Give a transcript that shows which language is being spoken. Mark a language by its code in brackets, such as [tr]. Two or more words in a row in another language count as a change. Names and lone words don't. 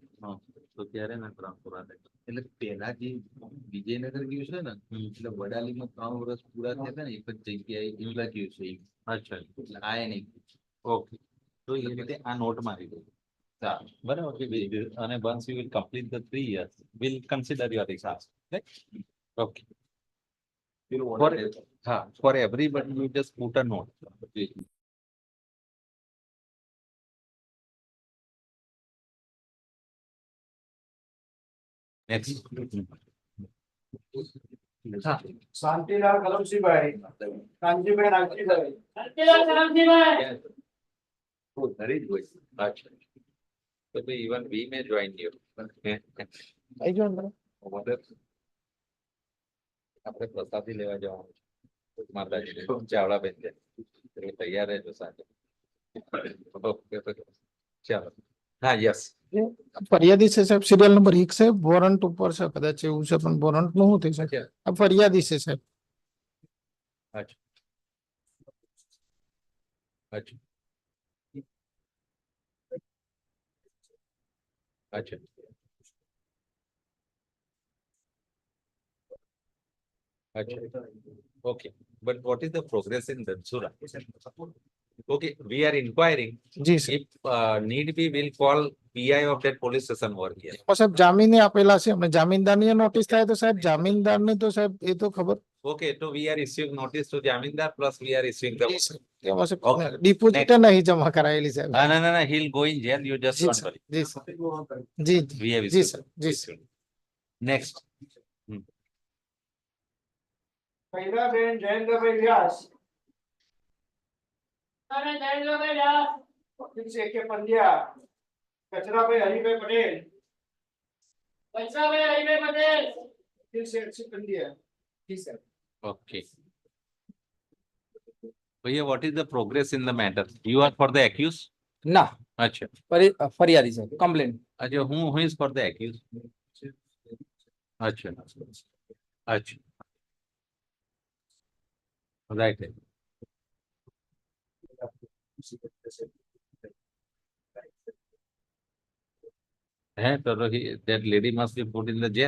[gu] હા તો ત્યારે ના 3 પૂરા થાય. એટલે પેલા જે વિજયનગર ગયું છે ને એટલે વડાલીમાં 3 વર્ષ પૂરા થયા હતા ને એક જ જગ્યાએ એવલા ગયું છે. અચ્છા એટલે આ નહીં. ઓકે તો એ રીતે આ નોટ મારી દો. બરાબર. [en] અને once you will complete the 3 years we'll consider your exam. Okay. For everybody you just put a note. Next. [gu] શાંતિલાલ કલમસિંહભાઈ, કાનજીભાઈ નાગજીભાઈ. શાંતિલાલ કલમસિંહભાઈ. [en] Oh, there is voice. Achha. So even we may join you. [gu] આઈ જો અંદર. આપણે પ્રસાદી લેવા જવાનું છે માતાજી ચાવડા બેન છે એટલે તૈયાર રહેજો સાથે. ચાલો. હા યસ. ફરિયાદી છે સાહેબ, સિરિયલ નંબર 1 છે, વોરંટ ઉપર છે કદાચ એવું છે પણ વોરંટ નું શું થઈ શકે? આ ફરિયાદી છે સાહેબ. અચ્છા અચ્છા અચ્છા અચ્છા. [en] Okay, but what is the progress in Dansura? Okay, we are inquiring. [gu] જી સર. [en] If need be, we'll call PI of that police station over here. [gu] સાહેબ જામીને આપેલા છે અમે. જામીનદારની નોટિસ થાય તો સાહેબ જામીનદારને તો સાહેબ એ તો ખબર. [en] Okay, so we are issuing notice to Jamindar plus we are issuing the. Okay. [gu] ડિપોઝિટ નહીં જમા કરાયેલી સાહેબ. [en] No, he'll go in jail. You just don't worry. [gu] જી સર. જી [en] We have [gu] જી [en] issued. [gu] સર. જી સર. [en] Next. [gu] પૈરાબેન જયેન્દ્રભાઈ વ્યાસ. અરે જયેન્દ્રભાઈ વ્યાસ. વકીલ છે કે પંડ્યા. કચરાભાઈ હરિભાઈ પટેલ. કચરાભાઈ હરિભાઈ પટેલ. વકીલ છે પંડ્યા. જી સર. [en] Okay. Bhaiya, what is the progress in the matter? You are for the accused? [gu] ના [en] Acha. [gu] ફરિયાદી છે કમ્પ્લેન. [en] Acha, who is for the accused? Acha. Acha. Right. So that lady must be put in the jail.